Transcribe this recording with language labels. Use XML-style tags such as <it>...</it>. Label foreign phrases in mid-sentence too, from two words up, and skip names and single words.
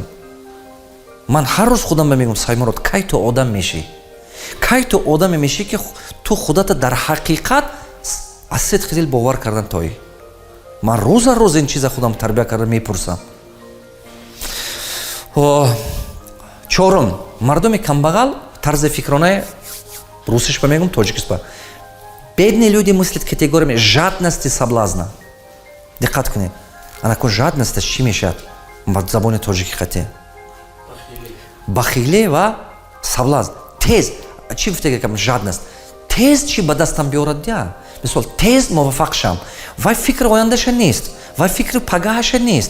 <tg>ман ҳар рӯз худам мегӯям Саймурод, кай ту одам мешӣ, кай ту одаме мешӣ ки ту худата дар ҳақиқат аз сидқи дил бовар кардан тоӣ. ман рӯза рӯз ин чиза худам тарбия карда мепурсам. чорум, мардуми камбағал тарзи фикронаи русиш ба мегӯям тоҷикист.</tg> <ru>бедные люди мыслят категориями жадности соблазна.</ru> <tg>диққат кунед. анако жадносташ чӣ мешавад ба забони тоҷикӣ қати? бахилӣ ва соблазн. тез чӣ гуфтагам жадност? тез чӣ ба дастам биёрад я? мисол тез муваффақ шам. вай фикри ояндаша нест, вай фикри пагаҳаша нест.</tg>